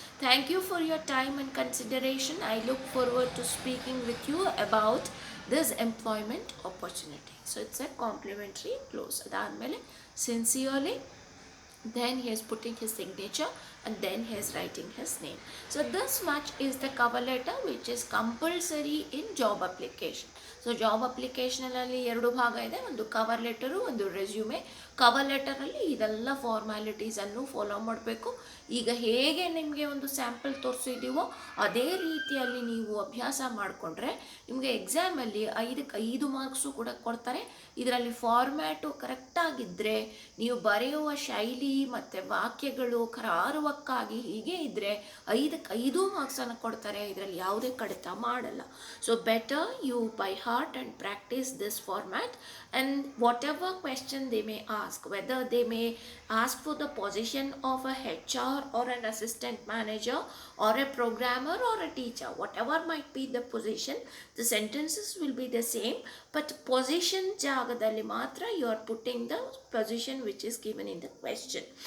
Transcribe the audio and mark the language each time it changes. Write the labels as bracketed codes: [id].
[en] Thank you for your time and consideration. I look forward to speaking with you about this employment opportunity. So it's a complimentary close. Adamele sincerely, then he is putting his signature and then he is writing his name. So this much is the cover letter which is compulsory in job application. [kn] So job ಅಪ್ಲಿಕೇಶನಲ್ಲಿ 2 ಭಾಗ ಇದೆ, ಒಂದು cover letter, ಒಂದು resume. Cover ಲೆಟರಲ್ಲಿ ಇದೆಲ್ಲ ಫಾರ್ಮ್ಯಾಲಿಟೀಸನ್ನು follow ಮಾಡಬೇಕು. ಈಗ ಹೇಗೆ ನಿಮಗೆ ಒಂದು ಸ್ಯಾಂಪಲ್ ತೋರಿಸಿದ್ದೀವೋ ಅದೇ ರೀತಿಯಲ್ಲಿ ನೀವು ಅಭ್ಯಾಸ ಮಾಡಿಕೊಂಡ್ರೆ ನಿಮಗೆ ಎಕ್ಸಾಮಲ್ಲಿ 5ಕ್ಕೆ 5 ಮಾರ್ಕ್ಸು ಕೂಡ ಕೊಡ್ತಾರೆ. ಇದರಲ್ಲಿ ಫಾರ್ಮ್ಯಾಟು ಕರೆಕ್ಟಾಗಿದ್ದರೆ, ನೀವು ಬರೆಯುವ ಶೈಲಿ ಮತ್ತು ವಾಕ್ಯಗಳು ಕರಾರುವಕ್ಕಾಗಿ ಹೀಗೆ ಇದ್ದರೆ 5ಕ್ಕೆ 5 ಮಾರ್ಕ್ಸನ್ನು ಕೊಡ್ತಾರೆ. ಇದರಲ್ಲಿ ಯಾವುದೇ ಕಡಿತ ಮಾಡಲ್ಲ. [en] so better you by heart and practice this format, and whatever question they may ask, whether they may ask for the position of a HR or an assistant manager or a programmer or a teacher, whatever might be the position, the sentences will be the same, but position [kn] jagadalli matra [en] you are putting the position which is given in the question.